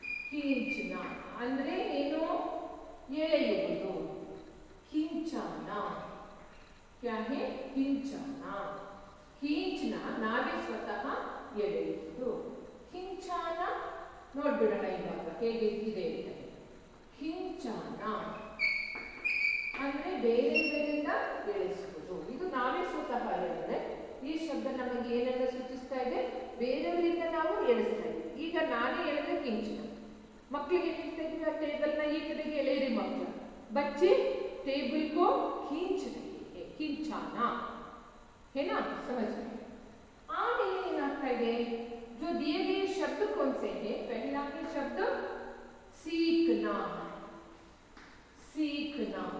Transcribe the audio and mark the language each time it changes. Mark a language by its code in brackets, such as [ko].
[kn] खींचना ಅಂದ್ರೆ ಏನು? ಎಳೆಯುವುದು, खींचना। [hi] क्या है? खींचना। [kn] खींचना ನಾವೇ ಸ್ವತಃ ಎಳೆಯುವುದು. खींचना ನೋಡ್ಬಿಡೋಣ ಇವಾಗ ಹೇಗೆ ಇದೆ ಅಂತ. खींचना ಅಂದ್ರೆ ಬೇರೆ ಬೇರೆಯಿಂದ ಎಳೆಸುವುದು. ಇದು ನಾವೇ ಸ್ವತಃ ಎಳೆದರೆ ಈ ಶಬ್ದ ನಮಗೆ ಏನೆಲ್ಲ ಸೂಚಿಸ್ತಾ ಇದೆ? ಬೇರೆಯವರಿಂದ ನಾವು ಎಳೆಸ್ತಾ ಇದ್ದೀವಿ. ಈಗ ನಾನೇ ಎಳೆದ್ರೆ ಕಿಂಚನ. ಮಕ್ಕಳಿಗೆ ಹೇಳ್ತಾ ಇದ್ದೀವಿ ಆ ಟೇಬಲ್ನ ಈ ಕಡೆಗೆ ಎಳೆಯಿರಿ ಮಕ್ಕಳು. [hi] बच्चे टेबल को खींच रहे हैं, खींचाना है ना? समझ गए? आगे आता है जो दिए गए शब्द कौन से हैं? पहला है शब्द सीखना। सीखना।